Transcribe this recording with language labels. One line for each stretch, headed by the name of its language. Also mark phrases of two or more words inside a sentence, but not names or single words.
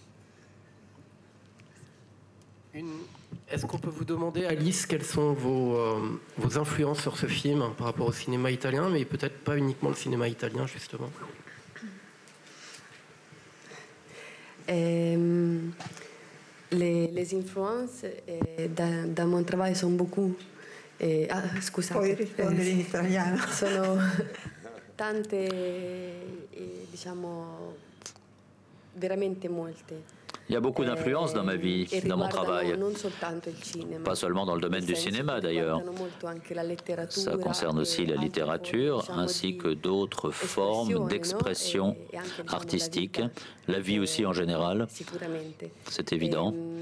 French: Est-ce qu'on peut vous demander, Alice, quelles sont vos influences sur ce film par rapport au cinéma italien, mais peut-être pas uniquement le cinéma italien, justement? Les influences dans mon travail sont beaucoup.
Italian: Scusate. Puoi rispondere in italiano. Sono tante, diciamo, veramente molte.
French: Il y a beaucoup d'influences dans ma vie, dans mon travail. Pas seulement dans le domaine du cinéma d'ailleurs. Ça concerne aussi la littérature ainsi que d'autres formes d'expression artistique, la vie aussi en général. C'est évident.